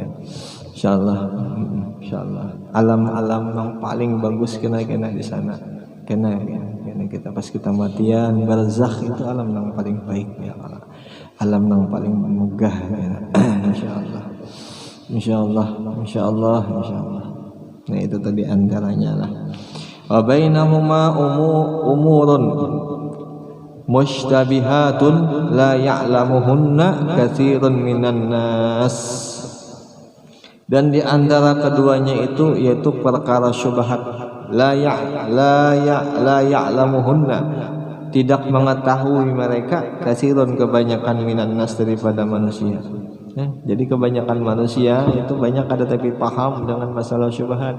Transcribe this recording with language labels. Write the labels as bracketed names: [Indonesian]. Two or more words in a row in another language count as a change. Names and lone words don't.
[Indonesian] Insyaallah, insyaallah. Alam-alam yang paling bagus kena di sana. Kena kita pas kita matian barzakh itu alam yang paling baik [Arabic] يا الله. [Indonesian] Alam yang paling megah ya. Insyaallah. Insyaallah, insyaallah, insyaallah. Nah itu tadi antaranya lah. [Arabic] وبينهما أمور مشتبهات لا يعلمهن كثير من الناس. [Indonesian] Dan di antara keduanya itu yaitu perkara syubhat [Arabic] لا يعلمهن, [Indonesian] tidak mengetahui mereka, katsirun kebanyakan [Arabic] من الناس [Indonesian] daripada manusia. Jadi kebanyakan manusia itu banyak ada tapi paham dengan masalah syubhat.